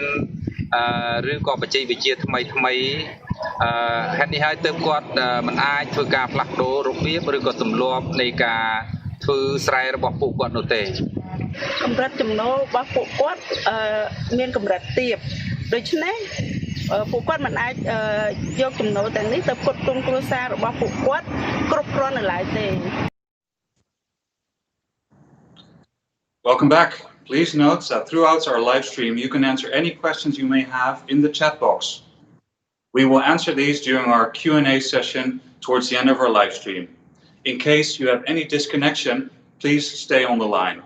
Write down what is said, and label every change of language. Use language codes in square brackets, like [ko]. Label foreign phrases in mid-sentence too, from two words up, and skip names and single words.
[km] ឬក៏បច្ចេកវិទ្យាថ្មីហេតុនេះហើយទើបគាត់មិនអាចធ្វើការផ្លាស់ប្ដូររបៀបឬក៏ទម្លាប់នៃការធ្វើស្រែរបស់ពួកគាត់នោះទេកម្រិតចំណូលរបស់ពួកគាត់មានកម្រិតទាបដូច្នេះពួកគាត់មិនអាចយកចំណូលទាំងនេះទៅផ្គត់ផ្គង់គ្រួសាររបស់ពួកគាត់គ្រប់គ្រាន់នៅឡើយទេ [en] Welcome back. Please note that throughout our live stream you can answer any questions you may have in the chat box. We will answer these during our Q&A session towards the end of our live stream. In case you have any disconnection, please stay on the line.